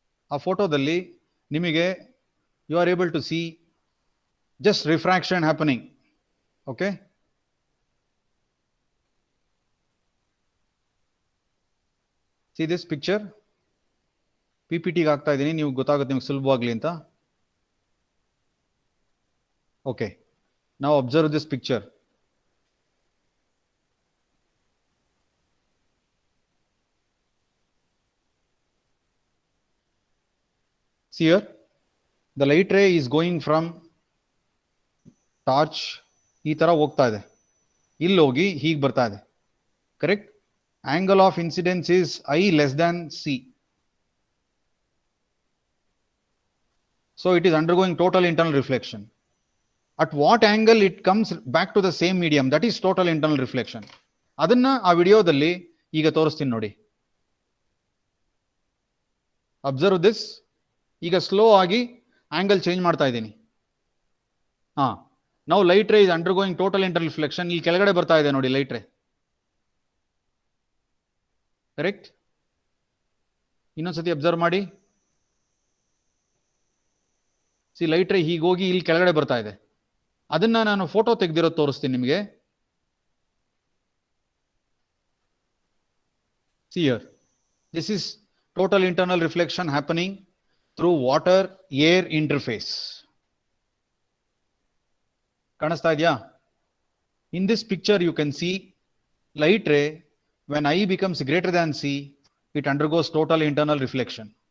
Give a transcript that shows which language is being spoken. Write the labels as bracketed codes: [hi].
[kn] ಆ ಫೋಟೋದಲ್ಲಿ ನಿಮಗೆ [en] You are able to see just refraction happening. Okay, see this picture. [kn] PPTಗೆ ಆಗ್ತಾ ಇದ್ದೀನಿ, ನೀವು ಗೊತ್ತಾಗುತ್ತೆ ನಿಮ್ಗೆ ಸುಲಭವಾಗ್ಲಿ ಅಂತ. [en] Okay, now observe this picture. See here, the light ray is going from torch [kn] ಈ ತರ ಹೋಗ್ತಾ ಇದೆ, ಇಲ್ಲಿ ಹೋಗಿ ಹೀಗೆ ಬರ್ತಾ ಇದೆ, [en] Correct? Angle of incidence is I less than C. So it is undergoing total internal reflection. At what angle it comes back to the same medium, that is total internal reflection. [kn] ಅದನ್ನ ಆ ವಿಡಿಯೋದಲ್ಲಿ ಈಗ ತೋರಿಸ್ತೀನಿ ನೋಡಿ. [en] Observe this. [kn] ಈಗ slow ಆಗಿ angle change ಮಾಡ್ತಾ ಇದ್ದೀನಿ. ನಾವು [en] Light ray is undergoing total internal reflection. [kn] ಇಲ್ಲಿ ಕೆಳಗಡೆ ಬರ್ತಾ ಇದೆ ನೋಡಿ ಲೈಟ್ ರೇ, ಕರೆಕ್ಟ್? ಇನ್ನೊಂದ್ಸತಿ ಅಬ್ಸರ್ವ್ ಮಾಡಿ. ಸಿ ಲೈಟ್ ರೇ ಹೀಗೋಗಿ ಇಲ್ಲಿ ಕೆಳಗಡೆ ಬರ್ತಾ ಇದೆ. ಅದನ್ನ ನಾನು ಫೋಟೋ ತೆಗೆದಿರೋದು ತೋರಿಸ್ತೀನಿ ನಿಮಗೆ. [en] See here, this is total internal reflection happening through water air interface. [kn] ಕಾಣಿಸ್ತಾ ಇದೆಯಾ? [en] In this picture you can see light ray when I becomes greater than C, it undergoes total internal reflection.